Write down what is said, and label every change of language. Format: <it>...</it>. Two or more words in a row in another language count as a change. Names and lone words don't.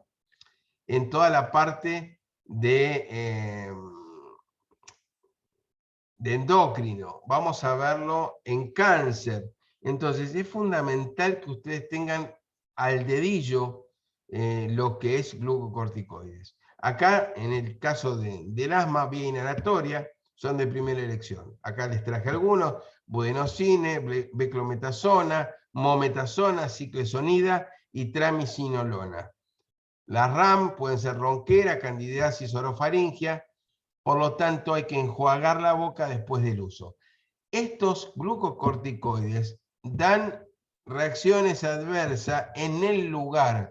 <es>En toda la parte de endocrino, vamos a verlo en cáncer. Entonces es fundamental que ustedes tengan al dedillo lo que es glucocorticoides. Acá, en el caso del asma, vía inhalatoria, son de primera elección. Acá les traje algunos: budenosine, beclometasona, mometasona, ciclesonida y tramicinolona. Las RAM pueden ser ronquera, candidiasis orofaringia, por lo tanto hay que enjuagar la boca después del uso. Estos glucocorticoides dan reacciones adversas en el lugar.</es>